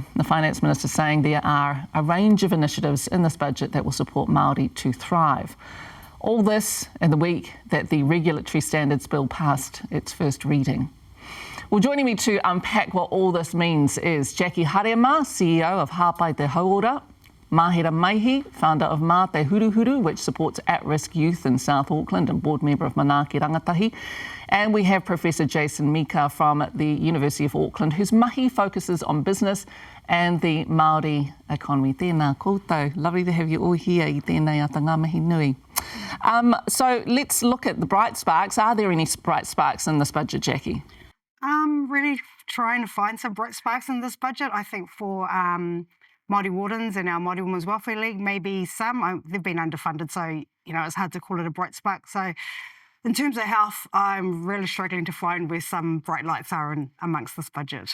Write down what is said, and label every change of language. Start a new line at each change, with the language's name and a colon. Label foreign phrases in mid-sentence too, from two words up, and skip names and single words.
English: The Finance Minister saying there are a range of initiatives in this budget that will support Māori to thrive. All this in the week that the Regulatory Standards Bill passed its first reading. Well, joining me to unpack what all this means is Jackie Harema, CEO of Hāpai Te Hauora, Mahera Maihi, founder of Mā Te Huruhuru, which supports at-risk youth in South Auckland and board member of Manaaki Rangatahi. And we have Professor Jason Mika from the University of Auckland, whose mahi focuses on business and the Māori economy.
Māori: Tēnā koutou.
English: Lovely to have you all here
Māori: I tēnei ata ngā mihi nui.
English: So let's look at the bright sparks. Are there any bright sparks in this budget, Jackie? Really trying to find some bright sparks in this budget. I think for Māori Wardens and our Māori Women's Welfare League, maybe some. They've been underfunded, so it's hard to call it a bright spark. So in terms of health, I'm really struggling to find where some bright lights are amongst this budget.